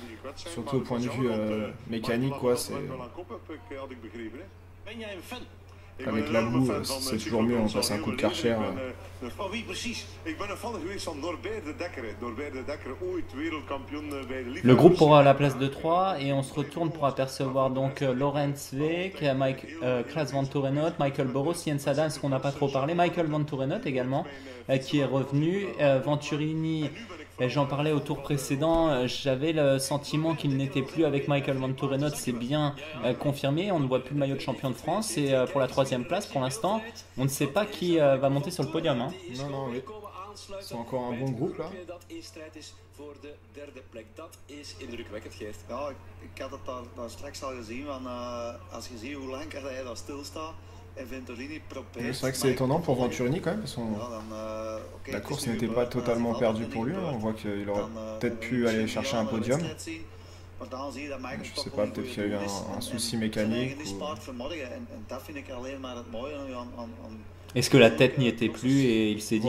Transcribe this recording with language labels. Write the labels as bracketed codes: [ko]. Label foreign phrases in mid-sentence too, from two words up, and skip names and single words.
[fr] Surtout au point de vue mécanique, quoi. Avec la boue, c'est toujours mieux, on passe un coup de Karcher. Le groupe pour la place de 3 et on se retourne pour apercevoir donc Laurens Week, Klaas Van Torenot, Michael Boros, Jens Adams qu'on n'a pas trop parlé, Michael Van Torenot également qui est revenu, Venturini. J'en parlais au tour précédent, j'avais le sentiment qu'il n'était plus avec Michael Van Torenot, c'est bien confirmé, on ne voit plus le maillot de champion de France et pour la 3e place pour l'instant, on ne sait pas qui va monter sur le podium. Hein. Non, oui. C'est encore un bon groupe là. [nl] Ja, ik had het daar straks al gezien, want als je ziet hoe lang hij daar stilstaat. [fr] C'est vrai que c'est étonnant pour Venturini quand même, parce que la course n'était pas totalement perdue pour lui. On voit qu'il aurait peut-être pu aller chercher un podium. Je sais pas, peut-être qu'il y a eu un souci mécanique. Est-ce que la tête n'y était plus et il s'est dit...